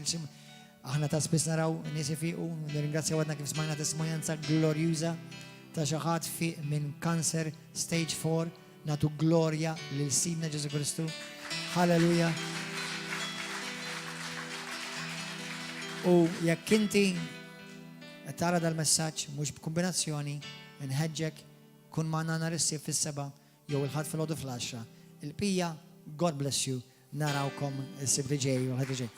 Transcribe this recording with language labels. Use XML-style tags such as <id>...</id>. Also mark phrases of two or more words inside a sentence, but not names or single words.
<mt>Aħna ta' spiss naraw nies ifiqu, nirringrazzjaw għadna kif smajna testimonianza glorjuża ta' xi ħadd fiq minn kanser stage 4, nagħtu glorja lil Sidna Ġesu Kristu. Halleluja. U jekk inti qed tara dal-messaġġ mhux b'kombinazzjoni, inħeġġek kun magħna nhar is-sibt fis-7 jew il-ħadd filgħodu fl-10. Il-bqija,</mt> <en>God bless you,</en> <mt>narawkom is-sibt li ġej u l-ħadd li ġej.</mt>